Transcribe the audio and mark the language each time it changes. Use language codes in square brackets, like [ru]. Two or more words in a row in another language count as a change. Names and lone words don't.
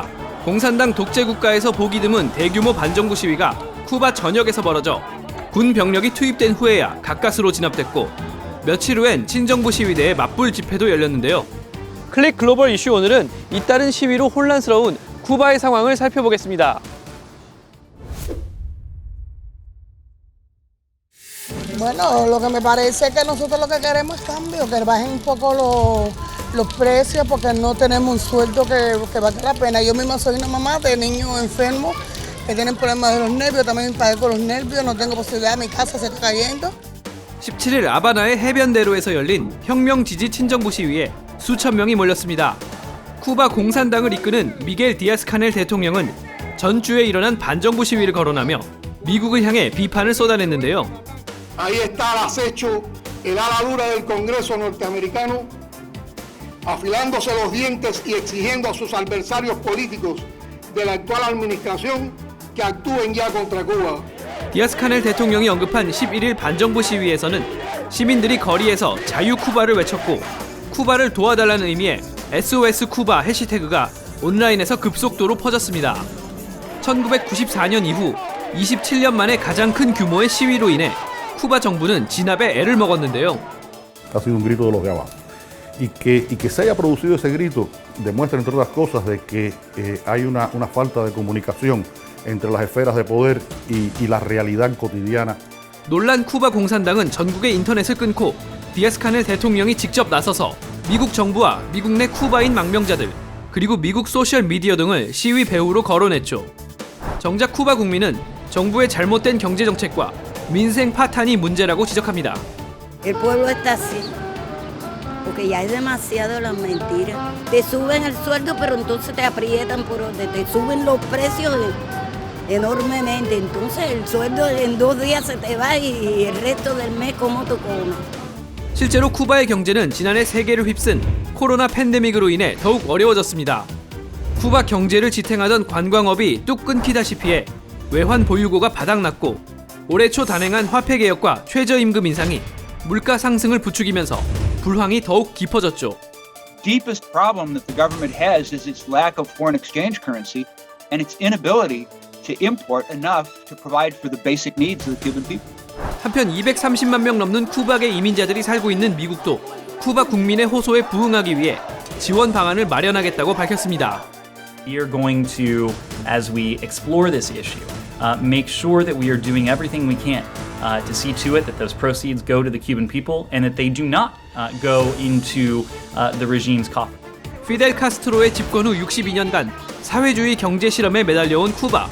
[ko] 공산당 독재 국가에서 보기 드문 대규모 반정부 시위가 쿠바 전역에서 벌어져 군 병력이 투입된 후에야 가까스로 진압됐고 며칠 후엔 친정부 시위대의 맞불 집회도 열렸는데요. 클릭 글로벌 이슈 오늘은 잇따른 시위로 혼란스러운 쿠바의 상황을 살펴보겠습니다. [es] Bueno, lo que me parece es que nosotros lo que queremos es cambio, que bajen un poco los precios porque no tenemos un sueldo que valga la pena. Yo misma soy una mamá de niños enfermos que tienen problemas de los nervios, también padezco los nervios, no tengo posibilidad, mi casa se está cayendo. [ko] 17일 아바나의 해변대로에서 열린 혁명 지지 친정부 시위에 수천 명이 몰렸습니다. 쿠바 공산당을 이끄는 미겔 디아스 카넬 대통령은 전주에 일어난 반정부 시위를 거론하며 미국을 향해 비판을 쏟아냈는데요. [es] Ahí está el acecho, el ala dura del Congreso norteamericano, afilándose los dientes y exigiendo a sus adversarios políticos de la actual administración que actúen ya contra Cuba. [ko] 디아스 카넬 대통령이 언급한 11일 반정부 시위에서는 시민들이 거리에서 자유 쿠바를 외쳤고 쿠바를 도와달라는 의미의 SOS 쿠바 해시태그가 온라인에서 급속도로 퍼졌습니다. 1994년 이후 27년 만에 가장 큰 규모의 시위로 인해 쿠바 정부는 진압에 애를 먹었는데요. [es] Ha sido un grito de los de abajo. Y que se haya producido ese grito demuestra, entre otras cosas, de que hay una falta de comunicación entre las esferas de poder y la realidad cotidiana. [ko] 놀란 쿠바 공산당은 전국의 인터넷을 끊고 디아스 카넬 대통령이 직접 나서서 미국 정부와 미국 내 쿠바인 망명자들 그리고 미국 소셜 미디어 등을 시위 배후로 거론했죠. 정작 쿠바 국민은 정부의 잘못된 경제 정책과 민생 파탄이 문제라고 지적합니다. [es] El pueblo está así, porque ya es demasiado las mentiras. Te suben el sueldo, pero entonces te aprietan por donde te suben los precios enormemente. Entonces el sueldo en 2 días se te va y el resto del mes ¿cómo tú comes? [ko] 실제로 쿠바의 경제는 지난해 세계를 휩쓴 코로나 팬데믹으로 인해 더욱 어려워졌습니다. 쿠바 경제를 지탱하던 관광업이 뚝 끊기다시피 해 외환 보유고가 바닥났고 올해 초 단행한 화폐 개혁과 최저임금 인상이 물가 상승을 부추기면서 불황이 더욱 깊어졌죠. [en] Deepest problem that the government has is its lack of foreign exchange currency and its inability to import enough to provide for the basic needs of the Cuban people. [ko] 한편 230만 명 넘는 쿠바계 이민자들이 살고 있는 미국도 쿠바 국민의 호소에 부응하기 위해 지원 방안을 마련하겠다고 밝혔습니다. [en] We are going to, as we explore this issue, make sure that we are doing everything we can to see to it that those proceeds go to the Cuban people and that they do not go into the regime's coffers. [ko] 피델 카스트로의 집권 후 62년간 사회주의 경제 실험에 매달려온 쿠바.